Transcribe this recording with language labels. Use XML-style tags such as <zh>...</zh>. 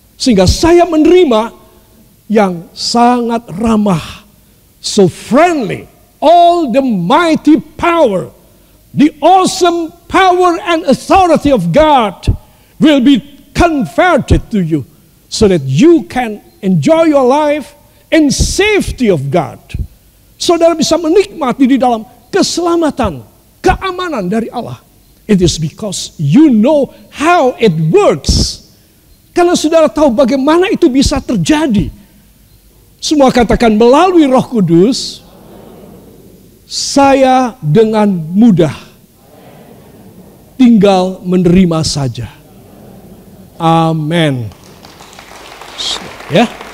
<id>Sehingga saya menerima yang sangat ramah,</id> <en>so friendly, all the mighty power, the awesome power and authority of God will be converted to you, so that you can enjoy your life in safety of God.</en> <id>Saudara bisa menikmati di dalam keselamatan, keamanan dari Allah.</id> <en>It is because you know how it works.</en> <id>Karena saudara tahu bagaimana itu bisa terjadi. Semua katakan melalui Roh Kudus, saya dengan mudah tinggal menerima saja. Amin. Ya.</id>